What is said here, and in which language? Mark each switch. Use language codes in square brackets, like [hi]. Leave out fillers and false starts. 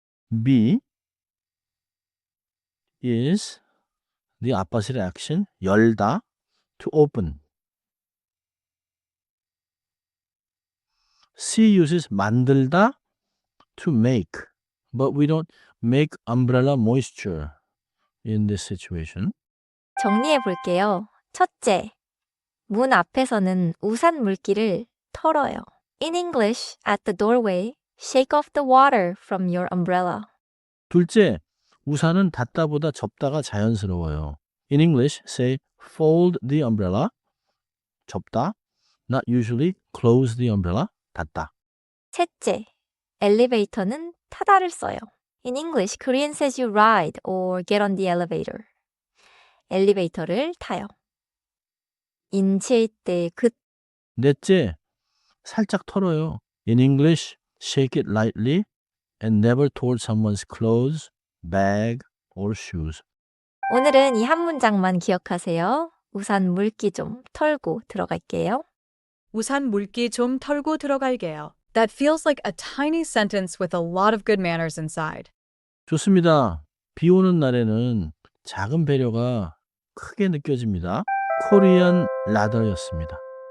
[en] B is the opposite action, 열다, to open. C uses 만들다, to make. But we don't make umbrella moisture in this situation. [ko] 정리해 볼게요. 첫째, 문 앞에서는 우산 물기를 털어요. [en] In English, at the doorway, shake off the water from your umbrella. [ko] 둘째, 우산은 닫다보다 접다가 자연스러워요. [en] In English, say fold the umbrella, 접다, not usually close the umbrella, 닫다. [ko] 셋째, 엘리베이터는 타다를 써요. [en] In English, Korean says you ride or get on the elevator. [ko] 엘리베이터를 타요. 인체일 때 그 넷째, 살짝 털어요. [en] In English, shake it lightly and never toward someone's clothes, bag, or shoes. [ko] 오늘은 이 한 문장만 기억하세요. 우산 물기 좀 털고 들어갈게요. 우산 물기 좀 털고 들어갈게요. [en] That feels like a tiny sentence with a lot of good manners inside. [ko] 좋습니다. 비 오는 날에는 작은 배려가 크게 느껴집니다. 코리안 라더였습니다.